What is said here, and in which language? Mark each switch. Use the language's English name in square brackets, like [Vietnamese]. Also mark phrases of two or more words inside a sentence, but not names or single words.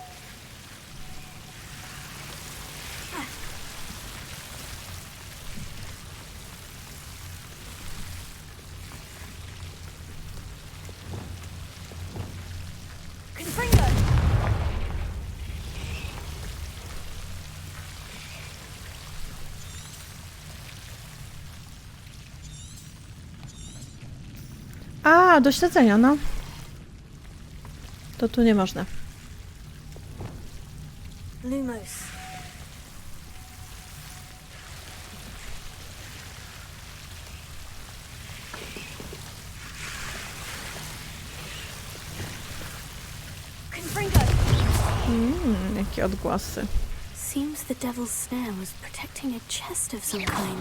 [Polish] Confringo. A, do śledzenia, no. To tu nie można. Lumos. Confringo. Jakie odgłosy. [English] Seems the devil's snare was protecting a chest of some kind.